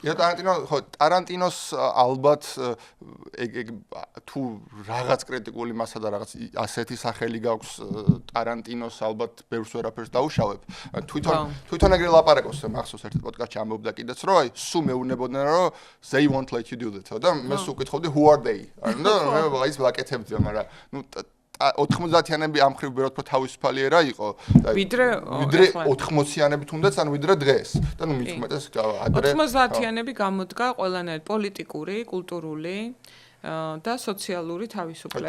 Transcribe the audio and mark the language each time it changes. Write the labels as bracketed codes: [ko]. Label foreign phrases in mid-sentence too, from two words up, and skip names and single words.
[ka] ია ტარანტინოს ალბათ თუ რაღაც კრიტიკული მასა და რაღაც ასეთი სახელი გაქვს ტარანტინოს ალბათ ბევრს ვერაფერს დაუშავებ. თვითონ ეგრე ლაპარაკობს მახსოვს ერთ პოდკასტში ამბობდა კიდეც რომ აი სულ მეუნებოდნენ რომ [en] they won't let you do that [ka] და მე სულ ვკითხავდი [en] who are they? [ka] და მე ის ვაკეთებდი, მაგრამ ნუ 90-იანები ამ ხრივ ბევრად უფრო თავისუფალი ერა იყო და ვიდრე 80-იანები თუნდაც ან ვიდრე დღეს და ნუ მით უმეტეს ადრე 90-იანები გამოდგა ყველანაირ პოლიტიკური, კულტურული და სოციალური თავისუფლების